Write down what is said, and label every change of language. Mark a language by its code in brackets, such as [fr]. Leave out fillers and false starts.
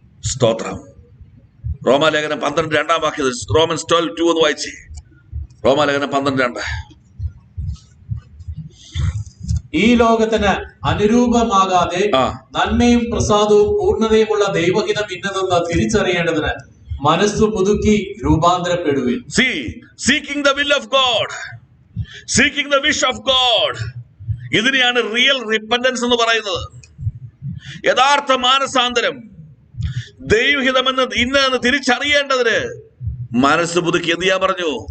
[ml] സ്തോത്രം. റോമാലേഖനം 12:2 റോമൻസ് 12:2 എന്ന് വായിച്ചേ. റോമാലേഖനം 12:2. ഈ ലോകത്തിന് അനുരൂപമാകാതെ നന്മയും പ്രസാദവും പൂർണ്ണതയുമുള്ള ദൈവഹിതം ഇന്നതെന്ന് തിരിച്ചറിയേണ്ടതിന് മനസ്സു പുതുക്കി രൂപാന്തരപ്പെടുവിൻ. [en] Seeking the will of God, seeking the wish of God. [ml] ഇതിനെയാണ് റിയൽ റിപ്പന്റൻസ് എന്ന് പറയുന്നത്. യഥാർത്ഥ മാനസാന്തരം, ദൈവഹിതമെന്ന് ഇന്നെന്ന് തിരിച്ചറിയേണ്ടതിന് മനസ്സ് പുതുക്കി എന്ത് ചെയ്യാൻ പറഞ്ഞു?